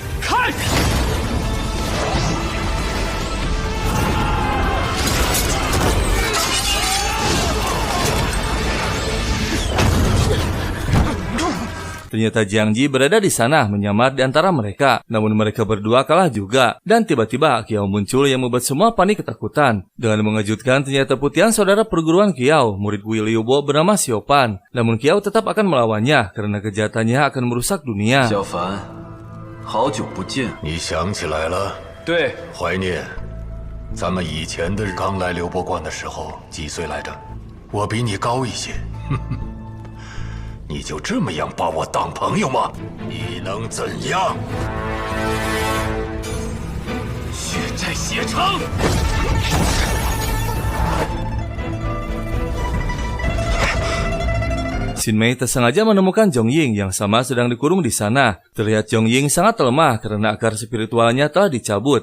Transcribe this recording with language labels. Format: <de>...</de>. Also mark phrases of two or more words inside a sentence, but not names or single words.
<id>Ternyata Jiang Ji berada di sana menyamar di antara mereka. Namun mereka berdua kalah juga. Dan tiba-tiba Kiao muncul yang membuat semua panik ketakutan. Dengan mengejutkan ternyata Putian saudara perguruan Kiao, murid Wu Liubo bernama Xiaopan. Namun Kiao tetap akan melawannya karena kejahatannya akan merusak dunia.</id> <zh>小凡，好久不见。你想起来了？对，怀念咱们以前的刚来流波观的时候，几岁来着？我比你高一些。你就这么样把我当朋友吗？你能怎样？血债血偿。</zh> <id>Xin Mei tersengaja menemukan Zhong Ying yang sama sedang dikurung di sana. Terlihat Zhong Ying sangat lemah karena akar spiritualnya telah dicabut.</id>